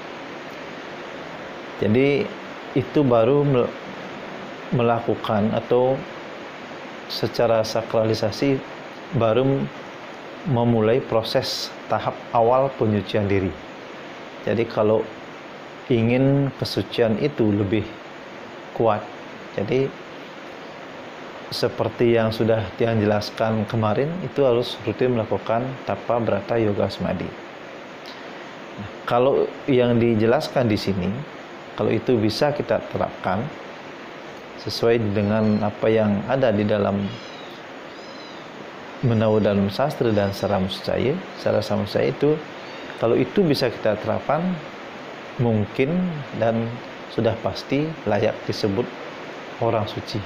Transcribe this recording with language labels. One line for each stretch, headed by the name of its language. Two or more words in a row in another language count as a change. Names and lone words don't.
Indonesian: Jadi itu baru melakukan atau secara sakralisasi baru memulai proses tahap awal penyucian diri. Jadi kalau ingin kesucian itu lebih kuat, jadi seperti yang sudah Tiang jelaskan kemarin, itu harus rutin melakukan tapa brata yoga samadhi. Nah, kalau yang dijelaskan di sini, kalau itu bisa kita terapkan sesuai dengan apa yang ada di dalam Menawa Dharma Sastra dan Sarasa Muscaya itu, kalau itu bisa kita terapkan, mungkin dan sudah pasti layak disebut orang suci.